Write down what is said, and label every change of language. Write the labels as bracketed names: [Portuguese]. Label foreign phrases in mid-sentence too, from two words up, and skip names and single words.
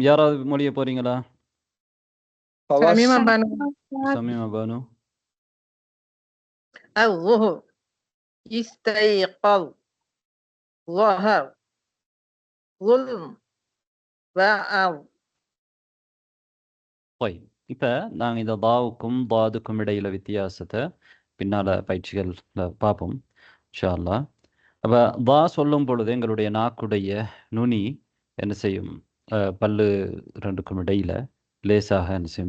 [Arabic] يا رب مولية بورينغلا. سميمة بانو. الظهر، استيقظ، ظهر، ظلم، وعظ. طيب, [Tamil] இப்போ நாங்கள் இந்த தாவுக்கும் தாதுக்கும் இடையில வித்தியாசத்தை பின்னால் பயிற்சிகளில் பார்ப்போம் [Arabic] إن شاء الله. [Tamil] அப்போ தா சொல்லும் பொழுது எங்களுடைய நாக்குடைய நுனி என்ன செய்யும்? பல்லு ரெண்டுக்கும் இடையில லேசாக என்ன செய்யும்?